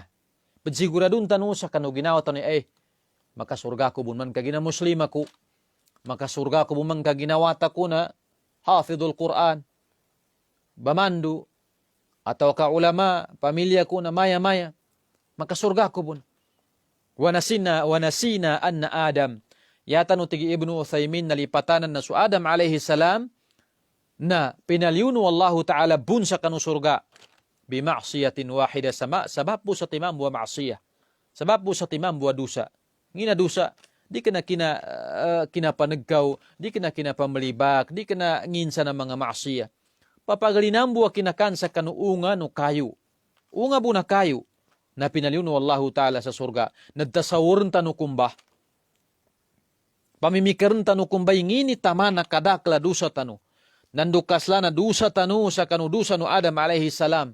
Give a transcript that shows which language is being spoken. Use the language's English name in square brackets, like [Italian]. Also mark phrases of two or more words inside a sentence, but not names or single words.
[Maguindanaon] Padziguradun tanu sa kanu ginawa tanu makasurga ko bunman kagina muslim ako, makasurga ko bumang kaginawata ko na hafidul Quran, bamandu, atau ka ulama, pamilya ko na maya-maya, makasurga ko bun. Wanasina anna Adam, yata no tigi Ibnu Uthaymin nalipatanan na su Adam [Arabic] عليه السلام, [Maguindanaon] na pinalyunu Allahu ta'ala bun sa kanu surga, [Arabic] بمعصية واحدة [Maguindanaon] sabab po sa timam buwa ma'siyah, sabab po sa timam buwa dusa, ngina dusa, di ka na kinapanagkaw, di ka na kinapamalibak, di ka na nginsa ng mga maasiya. Papagalinambu a kinakan sa kanuunga no kayo. Unga bu na kayo, na pinaliw no Allahu Ta'ala sa surga, nagtasawurn tanu kumbah. Pamimikaran tanu kumbay, ngini tama na kadakla dusa tanu. Nandukasla na dusa tanu sa kanudusa no Adam [Arabic] عليه السلام.